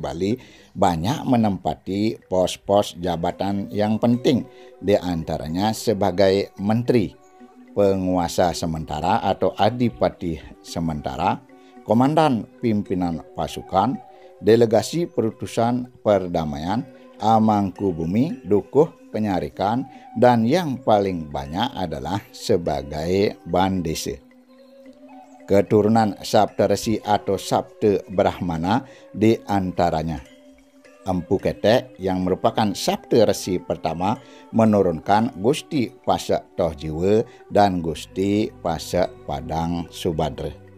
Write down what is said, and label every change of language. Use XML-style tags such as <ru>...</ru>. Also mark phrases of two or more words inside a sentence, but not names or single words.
<id>Bali banyak menempati pos-pos jabatan yang penting, di antaranya sebagai menteri, penguasa sementara atau adipati sementara, komandan pimpinan pasukan, delegasi perutusan perdamaian, amangku bumi, dukuh penyarikan, dan yang paling banyak adalah sebagai bandese. Keturunan Saptarsi atau Sapta Brahmana di antaranya Empu Ketek yang merupakan Saptarsi pertama menurunkan Gusti Pasak Tohjiwa dan Gusti Pasak Padang Subadra.</id>